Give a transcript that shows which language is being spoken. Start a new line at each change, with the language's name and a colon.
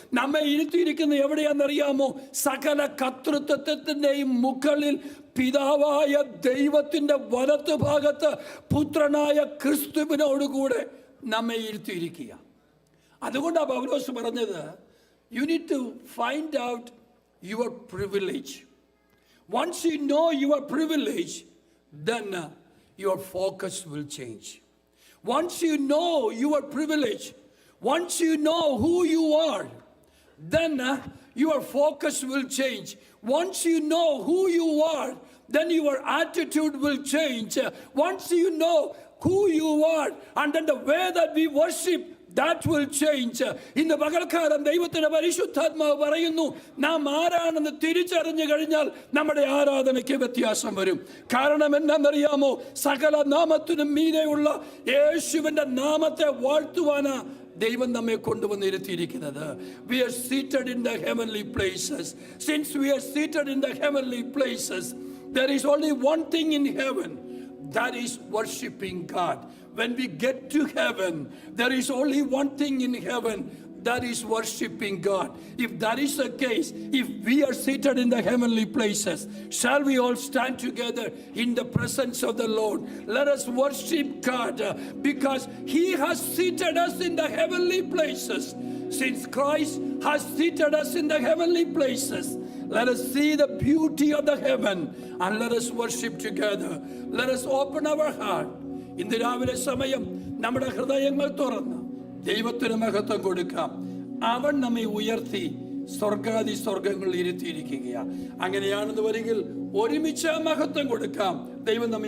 Malayalam: നമ്മെ ഇരുത്തിയിരിക്കുന്ന എവിടെയാണെന്നറിയാമോ? സകല കർത്തൃത്വത്തിൻ്റെയും മുകളിൽ പിതാവായ ദൈവത്തിൻ്റെ വലത്തുഭാഗത്ത് പുത്രനായ ക്രിസ്തുവിനോടുകൂടെ നമ്മെ ഇരുത്തിയിരിക്കുക. അതുകൊണ്ടാണ് പൗലോസ് പറഞ്ഞത്,
English: You need to find out your privilege. Once you know your privilege, then your focus will change. Once you know your privilege, once you know who you are, then your focus will change. Once you know who you are, then your attitude will change. Once you know who you are, and then the way that we worship That will change.
Malayalam: ഇന്ന് പകൽക്കാലം ദൈവത്തിന്റെ പരിശുദ്ധാത്മാവ് പറയുന്നു, നാം ആരാണെന്ന് തിരിച്ചറിഞ്ഞു കഴിഞ്ഞാൽ നമ്മുടെ ആരാധനയ്ക്ക് വ്യത്യാസം വരും. കാരണം എന്താണെന്നറിയാമോ? സകല നാമത്തിനും മീതെയുള്ള യേശുവിന്റെ നാമത്തെ വാഴ്ത്തുവാനാ ദൈവം നമ്മെ കൊണ്ടുവന്നിരുത്തിയിരിക്കുന്നത്.
English: We are seated in the heavenly places. Since we are seated in the heavenly places, there is only one thing in heaven, that is worshiping God. When we get to heaven, there is only one thing in heaven, that is worshiping God. If that is the case, if we are seated in the heavenly places, shall we all stand together in the presence of the Lord? Let us worship God, because He has seated us in the heavenly places. Since Christ has seated us in the heavenly places, let us see the beauty of the heaven and let us worship together. Let us open our heart.
Malayalam: ഇന്ന് രാവിലെ സമയം നമ്മുടെ ഹൃദയങ്ങൾ തുറന്ന് ദൈവത്തിന് മഹത്വം കൊടുക്കാം. അവൻ നമ്മെ ഉയർത്തി സ്വർഗാദി സ്വർഗങ്ങളിൽ ഇരുത്തിയിരിക്കുകയാണ്. അങ്ങനെയാണെന്ന് വരികിൽ ഒരുമിച്ച് മഹത്വം കൊടുക്കാം. ദൈവം നമ്മെ